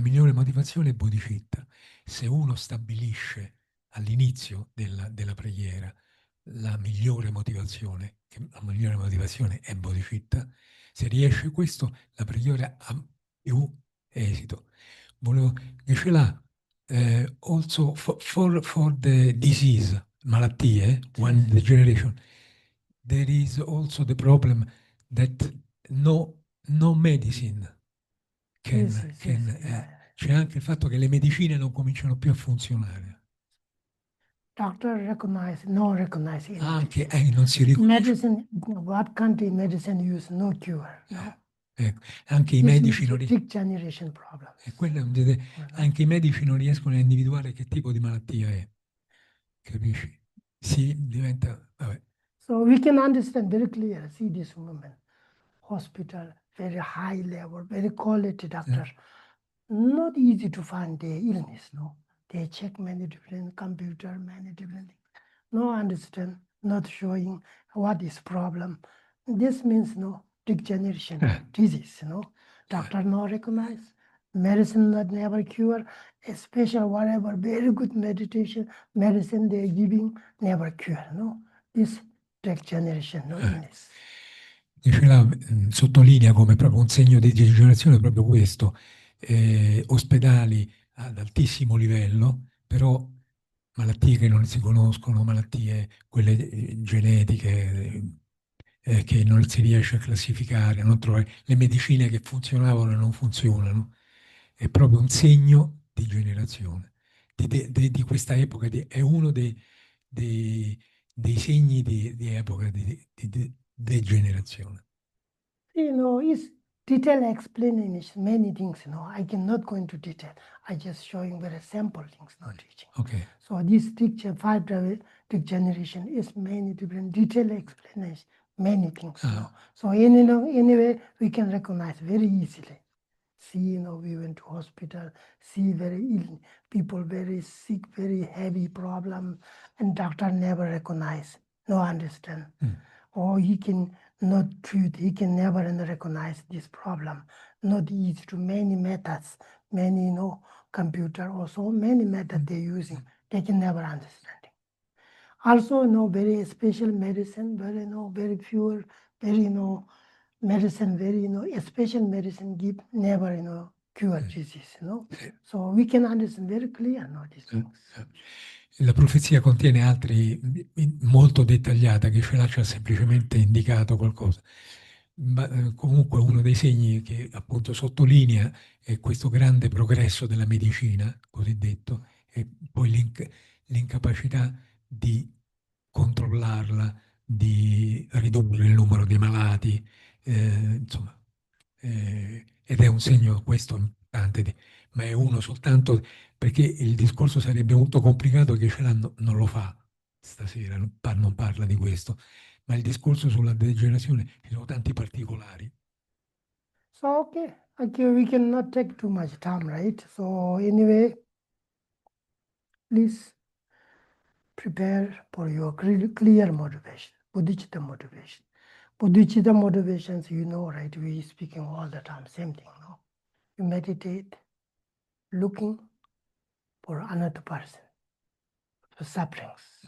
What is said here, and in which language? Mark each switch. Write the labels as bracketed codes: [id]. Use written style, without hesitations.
[it] La migliore motivazione è bodhicitta. Se uno stabilisce all'inizio della preghiera la migliore motivazione è bodhicitta, se riesce questo, la preghiera ha più esito. Volevo, [en] Geshe-la, also for the disease, [it] malattie, [en] one degeneration, there is also the problem that no medicine Yes, yes, yes, yeah. [it] c'è anche il fatto che le medicine non cominciano più a funzionare. [en] Doctor recognize anything. [it] Anche non si riconosce. [en] Medicine, what country medicine use no cure, no? [it] Ecco, anche i [en] This [it] medici [en] is [it] non [en] a big generation problem. [it] anche i medici non riescono a individuare che tipo di malattia è, capisci? Si diventa, vabbè. [en] So we can understand very clear, see this woman, hospital, very high level, very quality doctor. Not easy to find the illness, no? They check many different computer, many different things. No understand, not showing what is problem. This means no degeneration disease, no? Doctor no recognize, medicine not never cure, especially whatever very good meditation, medicine they're giving never cure, no? This degeneration, no illness. [it] Dice là, sottolinea come proprio un segno di degenerazione proprio questo, ospedali ad altissimo livello, però malattie che non si conoscono, malattie quelle genetiche che non si riesce a classificare, non trovare le medicine che funzionavano e non funzionano. È proprio un segno di generazione di questa epoca, è uno dei segni di epoca di degenerazione. [en] It's detailed explanation, many things, I cannot go into detail. I just showing very simple things, not teaching. Okay. So this five dramatic generation is many different detailed explanation, many things, So anyway, we can recognize very easily. See, we went to hospital, see very ill people, very sick, very heavy problem, and doctor never recognize, no understand. Or he can not treat, he can never recognize this problem. Not easy to many methods, many, computer or so many methods they're using, they can never understand it. Also, very special medicine, very fewer, very, medicine, very, a special medicine give never, cure disease, So we can understand very clear, these things. [it] La profezia contiene altri, molto dettagliata, che ce l'ha semplicemente indicato qualcosa. Ma comunque uno dei segni che appunto sottolinea è questo grande progresso della medicina, cosiddetto, e poi l'incapacità di controllarla, di ridurre il numero dei malati, insomma, ed è un segno questo importante, ma è uno soltanto perché il discorso sarebbe molto complicato che non lo fa stasera, non parla di questo, ma il discorso sulla degenerazione ci sono tanti particolari. [en] So, okay, we cannot take too much time, right? So anyway, please prepare for your clear motivation, bodhicitta motivation. Bodhicitta motivations, right? We speaking all the time, same thing, You meditate, looking for another person, for sufferings.